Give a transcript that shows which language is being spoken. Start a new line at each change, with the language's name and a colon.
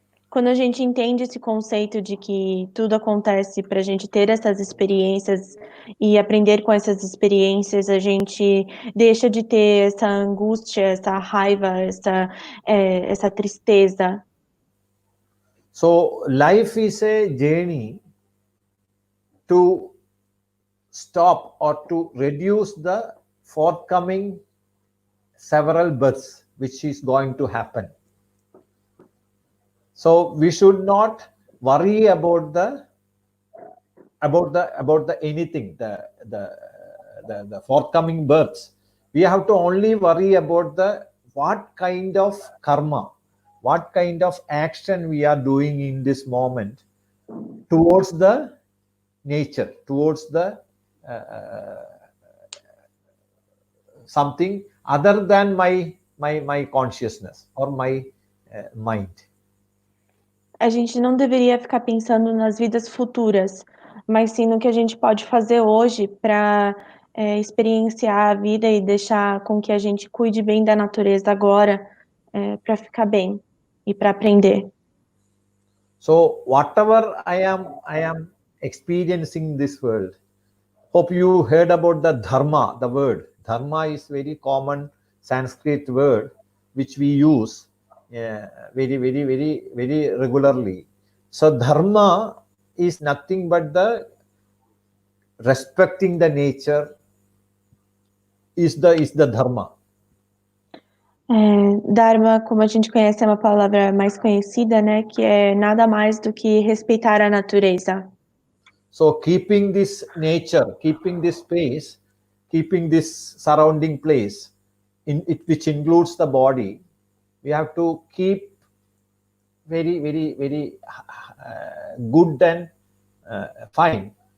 Portuguese: quando a gente entende esse conceito de que tudo acontece para a gente ter essas experiências e aprender com essas experiências, a gente deixa de ter essa angústia, essa raiva, essa tristeza.
English: So life is a journey to stop or to reduce the forthcoming several births which is going to happen. So we should not worry about the anything, the forthcoming births. We have to only worry about what kind of karma, what kind of action we are doing in this moment towards the nature, towards the something other than my consciousness or my mind.
Portuguese: A gente não deveria ficar pensando nas vidas futuras, mas sim no que a gente pode fazer hoje para experienciar a vida e deixar com que a gente cuide bem da natureza agora, para ficar bem e para aprender.
English: So whatever I am experiencing in this world, hope you heard about the dharma. The word dharma is very common Sanskrit word which we use very regularly. So dharma is nothing but the respecting the nature is the dharma.
Portuguese: Dharma, como a gente conhece, é uma palavra mais conhecida, né? Que é nada mais do que respeitar a natureza.
English: So keeping this nature, keeping this space, keeping this surrounding place, which includes the body, we have to keep very good and fine.